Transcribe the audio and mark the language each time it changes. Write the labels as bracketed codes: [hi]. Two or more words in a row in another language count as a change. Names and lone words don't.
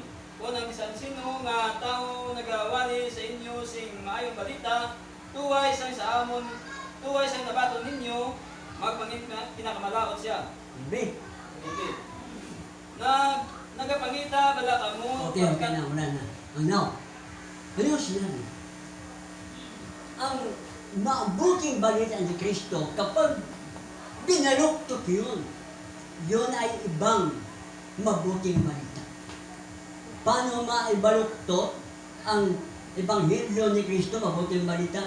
[hil] Kung ang bisan sino nga tao nagawali sa inyo sing maayong balita tuway sang sa amon tuway sa nabaton ninyo, magpangit na pinakamalaot siya. hindi. Hindi. Nagapangita bala kamo. [tl] Okay na, wala na. Ano? Ano yung sinabi? Ang mabuting balita ni Kristo, kapag binaluktot yun ay ibang mabuting balita. Paano maibaluktot ang Ebanghelyo ni Kristo, mabuting balita?